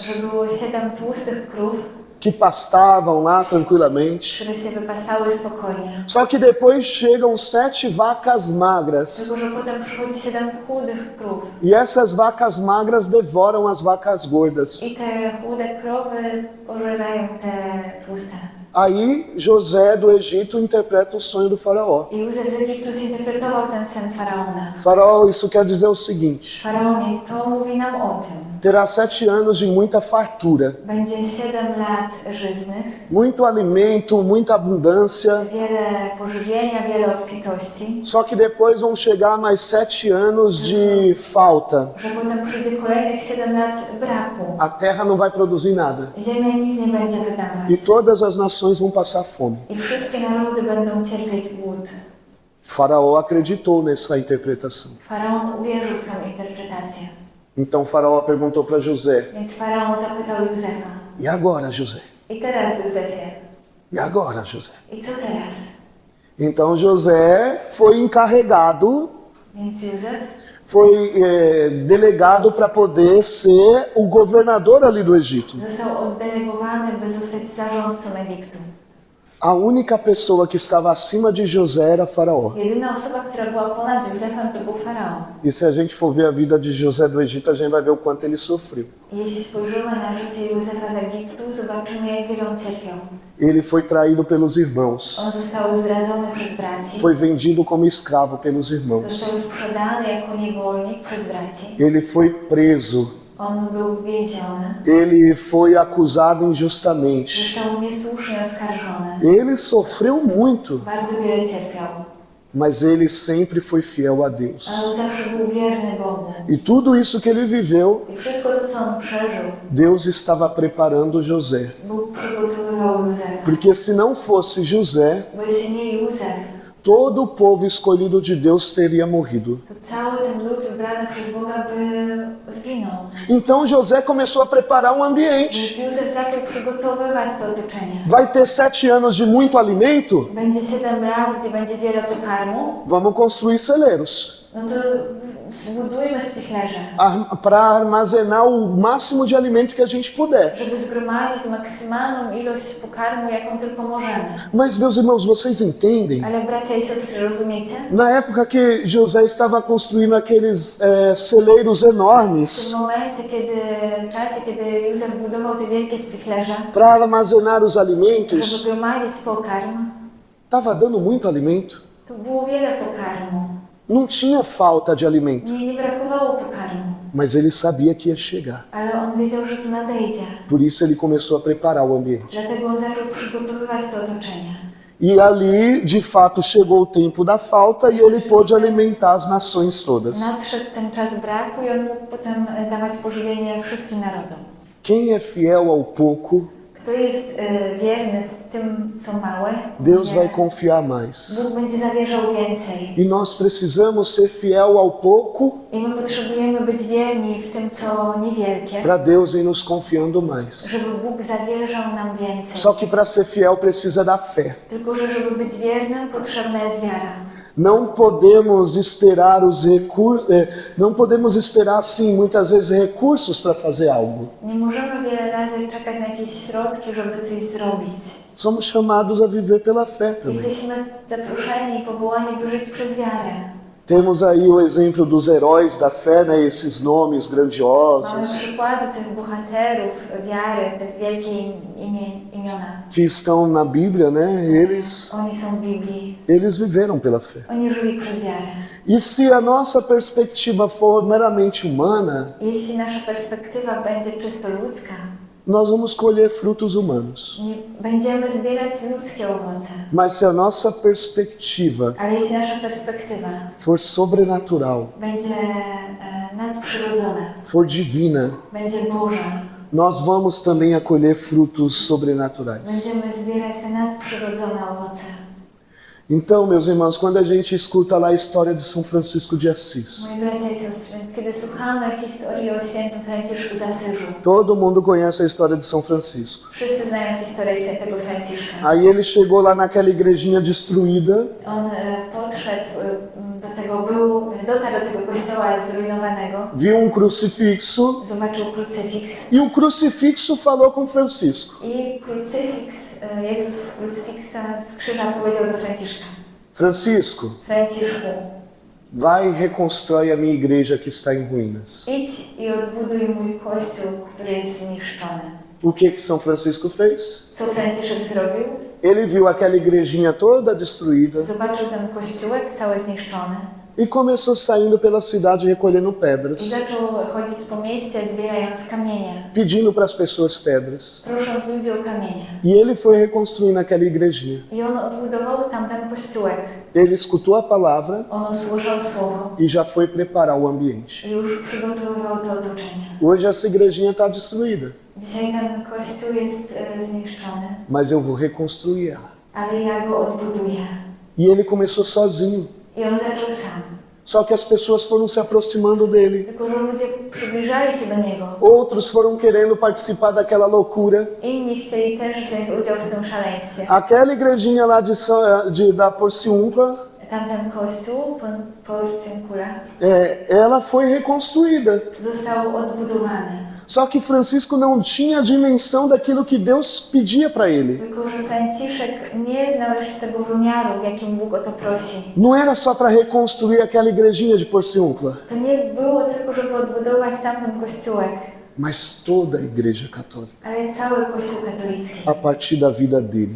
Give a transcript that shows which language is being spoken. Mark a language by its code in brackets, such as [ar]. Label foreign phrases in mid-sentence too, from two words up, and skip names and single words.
[pl] że było 7 tłustych krów, [pt] que pastavam lá tranquilamente. [pl] które się wypasały spokojnie. [pt] Só que depois chegam 7 vacas magras. [pl] Tylko że potem przychodzi 7 chudych krów. [pt] E essas vacas magras devoram as vacas gordas. [pl] I te chude krowy pożerają te tłuste. [pt] Aí José do Egito interpreta o sonho do faraó. [pl] I Józef z Egiptu zinterpretował ten sen Faraona. [pt] Faraó, isso quer dizer o seguinte: [pl] Faraonie, to mówi nam o tym. [pt] terá 7 anos de muita fartura, [pl] Będzie 7 lat żyznych, [pt] muito alimento, muita abundância. [pl] wiele pożywienia, wiele obfitości, [pt] Só que depois vão chegar mais 7 anos de falta. [pl] że potem przyjdzie kolejnych 7 lat braku. [pt] A terra não vai produzir nada. [pl] Ziemia nic nie będzie wydawać. [pt] E todas as nações vão passar fome. [pl] I wszystkie narody będą cierpieć głód. [pt] Faraó acreditou nessa interpretação. [pl] Faraon uwierzył w tą interpretację. [pt] Então Faraó perguntou para José: [pl] Więc Faraon zapytał Józefa. [pt] e agora, José? [pl] I teraz, Józefie? [pt] E agora, José? [pl] I co teraz? [pt] Então José foi encarregado, [pl] Więc Józef [pt] foi delegado para poder ser o governador ali do Egito. [pl] został oddelegowany, by zostać zarządcą Egiptu. [pt] A única pessoa que estava acima de José era Faraó. [pl] Jedyna osoba, która była ponad Józefem, to był Faraon. [pt] E se a gente for ver a vida de José do Egito, a gente vai ver o quanto ele sofreu. [pl] I jeśli spojrzymy na życie Józefa z Egiptu, zobaczymy, jak wiele on cierpiał. [pt] Ele foi traído pelos irmãos. [pl] On został zdradzony przez braci. [pt] Foi vendido como escravo pelos irmãos. [pl] Został sprzedany jako niewolnik przez braci. [pt] Ele foi preso. [pl] On był więziony. [pt] Ele foi acusado injustamente. [pl] Został niesłusznie oskarżony. [pt] Ele sofreu muito, [pl] Bardzo wiele cierpiał. [pt] mas ele sempre foi fiel a Deus. [pl] Ale on zawsze był wierny Bogu. [pt] E tudo isso que ele viveu, [pl] I wszystko to, co on przeżył, [pt] Deus estava preparando José. [pl] Bóg przygotowywał Józefa. [pt] Porque se não fosse José, [pl] Bo jeśli nie Józef, [pt] todo o povo escolhido de Deus teria morrido. [pl] to cały ten lud wybrany przez Boga by zginął. [pt] Então José começou a preparar um ambiente. [pl] Więc Józef zaczął przygotowywać to otoczenie. [pt] Vai ter 7 anos de muito alimento? [pl] Będzie 7 lat, gdzie będzie wiele pokarmu. [pt] Vamos construir celeiros [pl] No to zbudujmy spichlerze, [pt] para armazenar o máximo de alimento que a gente puder. [pl] żeby zgromadzić maksymalną ilość pokarmu, jaką tylko możemy. [pt] Mas, meus irmãos, vocês entendem? [pl] Ale bracia i siostry, rozumiecie? [pt] Na época que José estava construindo aqueles celeiros [pl] W tym [pt] enormes [pl] momencie, w czasie, kiedy Józef budował te wielkie spichlerze, [pt] para armazenar os [pl] żeby [pt] alimentos, [pl] gromadzić pokarm, [pt] estava dando muito alimento. [pl] to było wiele pokarmu. [pt] Não tinha falta de alimento, [pl] Nie brakowało pokarmu, [pt] mas ele sabia que ia chegar. [pl] ale on wiedział, że to nadejdzie. [pt] Por isso ele começou a preparar o ambiente. [pl] Dlatego on zaczął przygotowywać to otoczenie. [pt] E ali, de fato, chegou o tempo da falta e ele pôde alimentar as nações todas. [pl] Nadszedł ten czas braku i on mógł potem dawać pożywienie wszystkim narodom. [pt] Quem é fiel ao pouco, [pl] Kto jest wierny w tym, co małe, [pt] Deus [pl] nie, [pt] vai confiar mais. [pl] Bóg będzie zawierzał więcej. [pt] E nós precisamos ser fiel ao pouco [pl] I my potrzebujemy być wierni w tym, co niewielkie, [pt] para Deus ir nos confiando mais. [pl] żeby Bóg zawierzał nam więcej. [pt] Só que para ser fiel precisa da fé. [pl] Tylko, że żeby być wiernym, potrzebna jest wiara. [pt] Não podemos esperar não podemos esperar, sim, muitas vezes recursos para fazer algo. [pl] Nie możemy wiele razy czekać na jakieś środki, żeby coś zrobić. [pt] Somos chamados a viver pela fé também. [pl] Jesteśmy zaproszeni i powołani, by żyć przez wiarę. [pt] Temos aí o exemplo dos heróis da fé, né? Esses nomes [pl] Mamy [pt] grandiosos [pl] przykłady tych bohaterów wiary, te wielkie imiona. [pt] que estão na Bíblia, né? [pl] Oni są w Biblii. [pt] Eles viveram pela fé. [pl] Oni żyli przez wiarę. [pt] E se a nossa perspectiva for meramente humana, [pl] Jeśli nasza perspektywa będzie czysto ludzka, [pt] nós vamos colher frutos humanos. [pl] nie będziemy zbierać ludzkie owoce. [pt] Mas se a nossa perspectiva [pl] Ale jeśli nasza perspektywa [pt] for sobrenatural, [pl] będzie nadprzyrodzona, [pt] for divina, [pl] będzie Boża, [pt] nós vamos também a colher frutos sobrenaturais. [pl] będziemy zbierać te nadprzyrodzone owoce. [pt] Então, meus irmãos, quando a gente escuta lá a história de São Francisco de Assis, [pl] Moi bracia i siostry, więc kiedy słuchamy historii o świętym Franciszku z Asyżu, [pt] todo mundo conhece a história de São Francisco. [pl] wszyscy znają historię świętego Franciszka. [pt] Aí ele chegou lá naquela igrejinha destruída, [pl] On podszedł dotarł do tego kościoła zrujnowanego, [pt] viu um crucifixo [pl] zobaczył krucyfiks [pt] e o crucifixo falou com Francisco. [pl] i Jezus z krucyfiksa z krzyża powiedział do Franciszka: [pt] Francisco, [pl] Franciszku, [pt] vai e reconstrói a minha igreja que está em ruínas. [pl] idź i odbuduj mój kościół, który jest zniszczony. [pt] O que São Francisco fez? [pl] Co Franciszek zrobił? [pt] Ele viu aquela igrejinha toda destruída [pl] Zobaczył ten kościółek cały zniszczony [pt] e começou saindo pela cidade recolhendo [pl] i [pt] pedras, [pl] zaczął chodzić po mieście, zbierając kamienie, [pt] pedindo para as pessoas pedras. [pl] prosząc ludzi o kamienie. [pt] E ele foi reconstruindo aquela igrejinha. [pl] I on odbudował tamten kościółek. [pt] Ele escutou a palavra [pl] On usłyszał słowo [pt] e já foi preparar o ambiente. [pl] i już przygotowywał to otoczenie. [pt] Hoje essa igrejinha está destruída, [pl] Dzisiaj ten kościół jest zniszczony, [pt] mas eu vou reconstruir ela. [pl] ale ja go odbuduję. [pt] E ele começou sozinho. [pl] I on zaczął sam. [pt] Só que as pessoas foram se aproximando dele. [pl] Tylko że ludzie przybliżali się do niego. [pt] Outros foram querendo participar daquela loucura. [pl] Inni chcieli też wziąć udział w tym szaleństwie. [pt] Aquela igrejinha lá da Porciúncula, [pl] Tamten kościół, Porciúncula, [pt] ela foi reconstruída. [pl] został odbudowany. [pt] Só que Francisco não tinha a dimensão daquilo que Deus pedia para ele. [pl] Tylko że Franciszek nie znał jeszcze tego wymiaru, w jakim Bóg o to prosi. [pt] Não era só para reconstruir aquela igrejinha de Porciúncula, [pl] To nie było tylko, żeby odbudować tamten kościółek, [pt] mas toda a igreja católica, [pl] ale cały Kościół katolicki. [pt] a partir da vida dele,